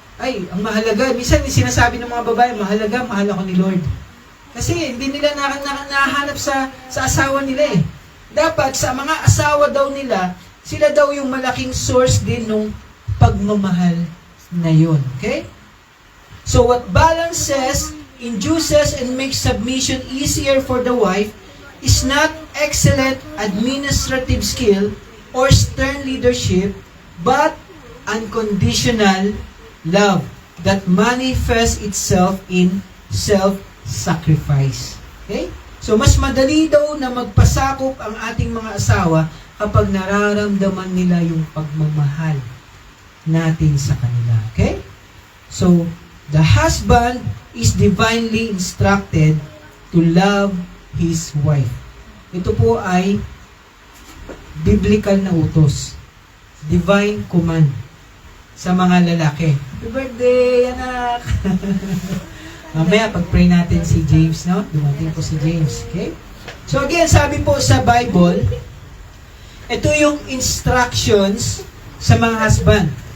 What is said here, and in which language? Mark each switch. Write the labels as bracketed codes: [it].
[tl] Ay, ang mahalaga, minsan sinasabi ng mga babae, mahal ako ni Lord. Kasi hindi nila nahanap sa asawa nila Dapat sa mga asawa daw nila, sila daw yung malaking source din ng pagmamahal na yun. Okay? [en] So what balances, induces, and makes submission easier for the wife is not excellent administrative skill or stern leadership, but unconditional love that manifests itself in self-sacrifice. Okay? [tl] So, mas madali daw na magpasakop ang ating mga asawa kapag nararamdaman nila yung pagmamahal natin sa kanila. Okay? [en] So, the husband is divinely instructed to love his wife. [tl] Ito po ay biblical na utos. [en] Divine command [tl] sa mga lalaki. [en] Happy birthday, [tl] anak! Mamaya, pag-pray natin si James, no? Dumating po si James, okay? So again, sabi po sa Bible, ito yung instructions sa mga husband.